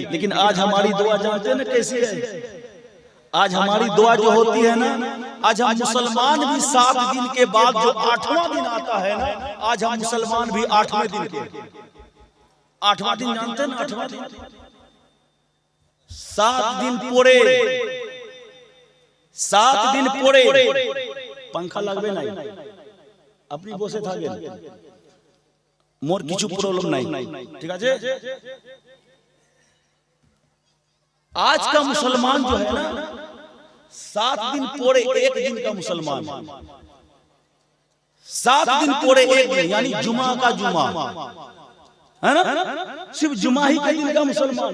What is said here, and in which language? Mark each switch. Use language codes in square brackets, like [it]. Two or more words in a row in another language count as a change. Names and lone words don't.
[ur] لیکن آج ہماری دعا جانتے ہیں نا کیسی ہے؟ آج ہماری دعا جو ہوتی ہے نا، آج ہم مسلمان بھی 7 دن کے بعد جو 8واں دن آتا ہے نا، آج ہم مسلمان بھی 8ویں دن کے 8واں دن جانتے ہیں نا؟ 8واں دن 7 دن پورے 7 دن پورے پنکھا [bn] লাগবে নাই, আপনি বসে থাকেন, মোর কিছু প্রবলেম নাই, ঠিক আছে? [ur] آج کا مسلمان جو ہے نا 7 دن پورے 1 دن کا مسلمان, 7 دن پورے 1 دن یعنی جمعہ کا جمعہ ہے نا, صرف جمعہ ہی کے دن کا مسلمان.